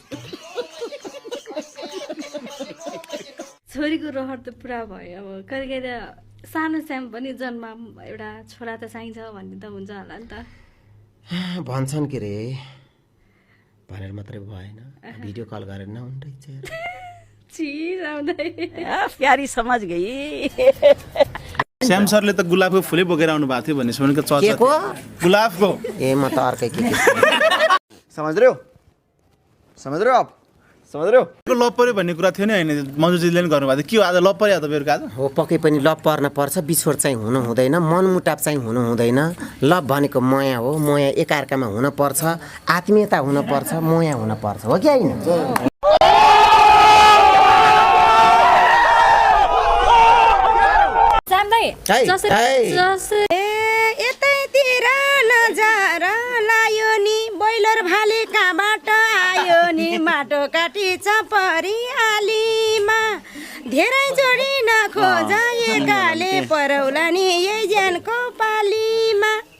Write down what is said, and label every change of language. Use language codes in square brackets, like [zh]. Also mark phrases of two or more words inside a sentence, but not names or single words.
[ne] छोरीको रहर त पुरा भयो अब कहिले कहिले सानो श्याम पनि जन्म एउटा छोरा त चाहिन्छ भन्ने त हुन्छ होला नि त भन्छन् के रे भनेर मात्रै भएन भिडियो कल गरेर नहुन रहेछ [hi] प्यारी समझ गई [ne] श्याम सरले त गुलाबको फुलै बोकेर आउनु भएको थियो भन्ने सुनेको चर्चा केको गुलाबको ए म त अर्कै के [hi] समझ रहे हो आप समझ रहे हो [ne] लभ पर्यो भन्ने कुरा थियो नि होइन मजुजीले पनि गर्नुभएको थियो के हो आज लभ पर्यो त बेलुका आज हो पक्कै पनि लभ पर्न पर्छ बिछोड चाहिँ हुनु हुँदैन मनमुटाप चाहिँ हुनु हुँदैन लभ भनेको माया हो माया एकअर्कामा हुन पर्छ आत्मीयता हुन पर्छ माया हुन पर्छ हो कि होइन यतैतिर नजार लायो नि बोइलर भाले कहाँबाट आयो नि माटो काटी चपरी आलीमा धेरै जोडी नखोज एकाले परौला नि यही ज्यानको पालीमा